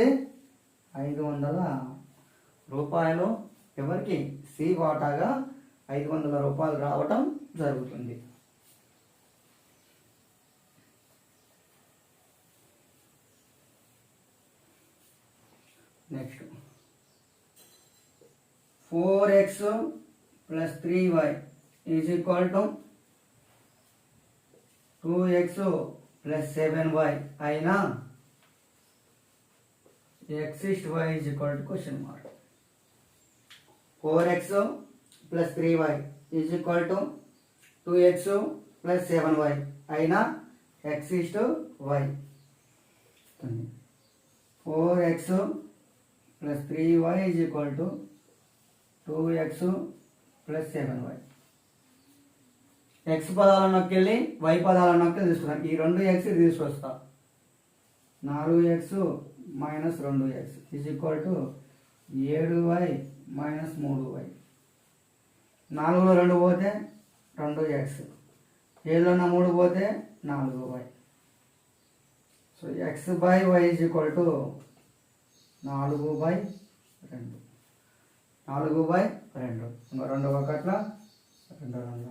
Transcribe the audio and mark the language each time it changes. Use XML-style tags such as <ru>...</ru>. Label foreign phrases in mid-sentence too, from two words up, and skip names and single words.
<te>500 రూపాయలు. ఎవరికి? సి వాటాగా 500 రూపాయలు రావటం జరుగుతుంది. నెక్స్ట్ 4x + 3y = 2x + 7y అయినా x = y</te> <en>question mark.</en> <te>4x + 3y = 2x + 7y అయినా x = y. 4x + 3y = 2x + 7y. x పదాలలోకి వెళ్ళి y పదాలలోకి తీసుకున్నాం. ఈ 2x తీసుకొస్తా. 4x - 2x = 7y - 3y. 4లో 2 పోతే 2x. 7లో 3 పోతే 4y. సో x / y = 4/2. 4/2. ఇంకా 2 ఒకట్ల 2 2.</te>